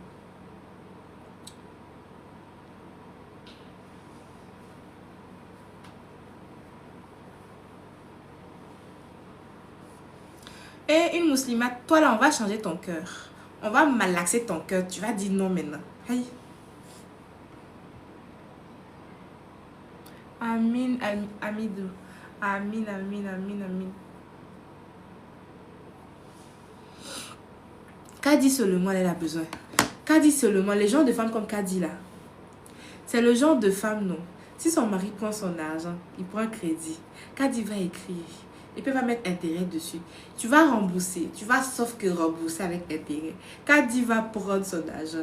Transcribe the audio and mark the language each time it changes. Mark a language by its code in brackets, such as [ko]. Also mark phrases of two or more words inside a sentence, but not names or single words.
[fr] Et une musulmane, toi là, on va changer ton cœur. On va malaxer ton cœur. Tu vas dire non maintenant. Hey. Amin, amidou. [ar] Amin, amin, amin, amin. [fr] Kadi seulement, elle a besoin. Kadi seulement, les gens de femmes comme Kadi là. C'est le genre de femme, non. Si son mari prend son argent, il prend un crédit. Kadi va écrire. Il peut pas mettre intérêt dessus. Tu vas rembourser. Tu vas sauf que rembourser avec intérêt. Kadi va prendre son argent.